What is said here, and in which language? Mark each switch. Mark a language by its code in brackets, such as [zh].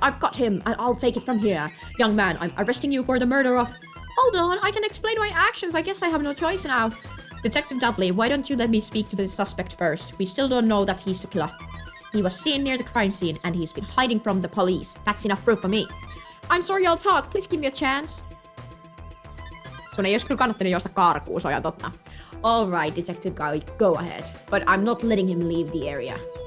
[en] I've got him, and I'll take it from here. Young man, I'm arresting you for the murder of... Hold on, I can explain my actions. I guess I have no choice now. Detective Dudley, why don't you let me speak to the suspect first? We still don't know that he's the killer. He was seen near the crime scene, and he's been hiding from the police. That's enough proof for me. I'm sorry, I'll talk. Please give me a chance. [fi] Sun ei olisi kyllä kannattanut juosta karkuun, se on ihan totta. [en] Alright, Detective Guy, go ahead. But I'm not letting him leave the area.